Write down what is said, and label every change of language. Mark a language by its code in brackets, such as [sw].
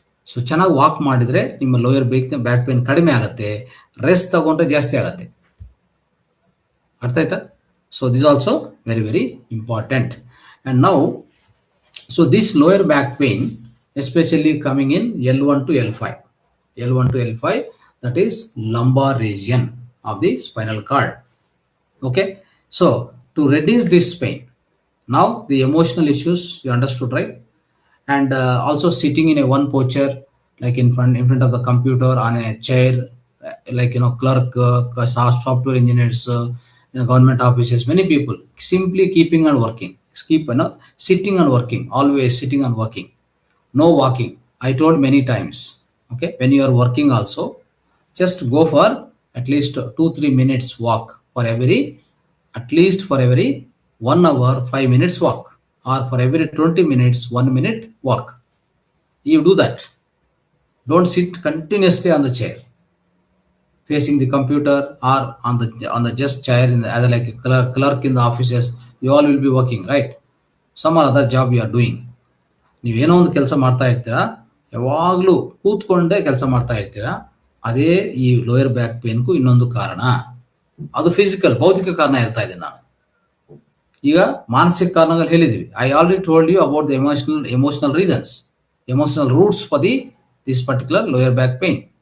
[kn] So ಚೆನ್ನಾಗಿ walk ಮಾಡಿದ್ರೆ ನಿಮ್ಮ ಲೋಯರ್ ಬ್ಯಾಕ್ ಪೇನ್ ಕಡಿಮೆ ಆಗುತ್ತೆ, ರೆಸ್ಟ್ ತಗೊಂಡ್ರೆ ಜಾಸ್ತಿ ಆಗುತ್ತೆ. ಅರ್ಥ ಆಯ್ತಾ? [en] So this also very very important. And now so this lower back pain especially coming in L1 to L5. L1 to L5, that is lumbar region of the spinal cord. Okay, so to reduce this pain, now the emotional issues you understood, right? And also sitting in a one posture, like in front of the computer, on a chair, like clerk, software engineers, government offices, many people simply keeping on working, sitting and working, always sitting and working, no walking. I told many times. Okay, when you are working also, just go for at least 2-3 minutes walk for every 1 hour 5 minutes walk, or for every 20 minutes 1 minute walk. You do that. Don't sit continuously on the chair facing the computer, or on the just chair as like a clerk in the offices. You all will be working, right? Some other job you are doing. [kn] ನೀವೇನೋ ಒಂದು ಕೆಲಸ ಮಾಡ್ತಾ ಇರ್ತೀರಾ, ಯಾವಾಗಲೂ ಕೂತ್ಕೊಂಡೇ ಕೆಲಸ ಮಾಡ್ತಾ ಇರ್ತೀರಾ. ಅದೇ ಈ ಲೋಯರ್ ಬ್ಯಾಕ್ ಪೇನ್ಗೂ ಇನ್ನೊಂದು ಕಾರಣ. ಅದು ಫಿಸಿಕಲ್, ಭೌತಿಕ ಕಾರಣ ಹೇಳ್ತಾ ಇದ್ದೀನಿ ನಾನು. ಈಗ ಮಾನಸಿಕ ಕಾರಣಗಳು ಹೇಳಿದ್ವಿ. [en] I already told you about the emotional reasons, emotional roots for this particular lower back pain.